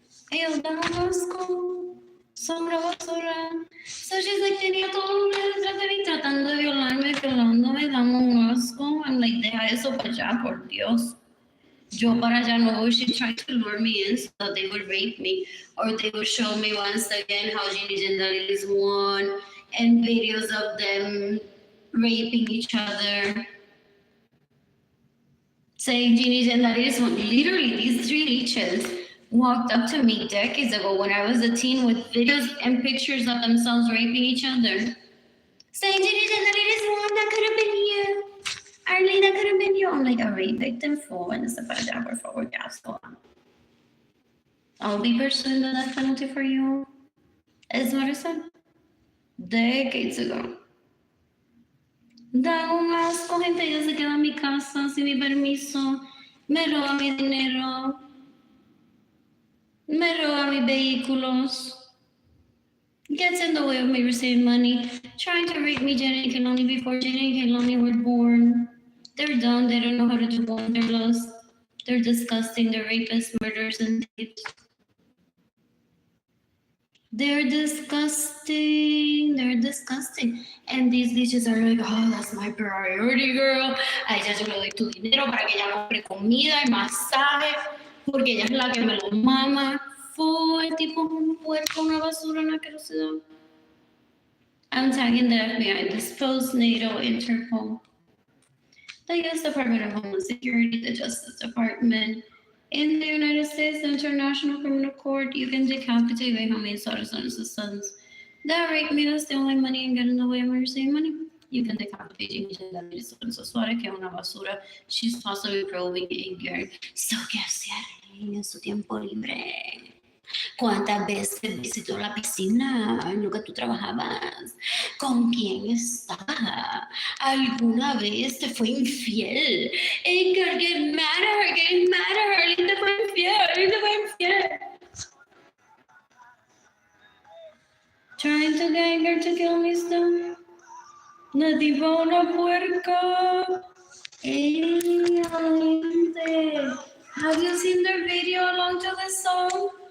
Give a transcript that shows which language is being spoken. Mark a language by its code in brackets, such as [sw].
[es] Ellos dan un asco, son una basura. [en] So she's like, [es] tenía todos los nenes detrás de mí tratando de violarme, violándome, dando un asco. [en] I'm like, [es] deja eso para allá, por Dios. Yo para allá no voy. [en] She tried to lure me in so that they would rape me, or they would show me once again how Ginny Gendalilis won, and videos of them raping each other. Saying Ginny Gendalilis won. Literally, these three leeches walked up to me decades ago when I was a teen with videos and pictures of themselves raping each other. Saying Ginny Gendalilis won, that could have been you. Arlene, that could have been you. I'm like, a rape victim for and [es] para allá, por favor, ya esto. [en] I'll be pursuing the death penalty for you. Is what I said. Decades ago. [es] Da un asco, gente, ella se queda en mi casa sin mi permiso. Me roba mi dinero. Me roba mis vehículos. [en] Gets in the way of me receiving money. Trying to rape me, Jenny and Kelani, before Jenny and Kelani were born. They're done. They don't know how to do wanderlust. They're disgusting. They're rapists, murderers, and thieves. They're disgusting. They're disgusting. And these leeches are like, oh, that's my priority, girl. [es] A ella yo le doy tu dinero para que ella compre comida y masaje, porque ella es la que me lo mama. Fue tipo un puerco, una basura, una asquerosidad. [en] I'm tagging the FBI, disposed NATO, Interpol, the U.S. Department of Homeland Security, the Justice Department. In the United States, the International Criminal Court, you can decapitate Benjamin's daughters and sons. That rape me, that's stealing money and get in the way of receiving money. You can decapitate Jamie Lorenzo Suárez, [es] que es una basura. [en] She's possibly probing a girl. [es] So, ¿qué hacía en su tiempo libre? ¿Cuántas veces visitó la piscina en lo que tú trabajabas? ¿Con quién estaba? ¿Alguna vez te fue infiel? [en] Girl, get mad at her, get mad at her. [es] Arlene te fue infiel, Arlene te fue infiel. [en] Trying to get her to kill me still. [es] La tipa una puerca. [en] Hey, Arlene. Have you seen their video along to this song?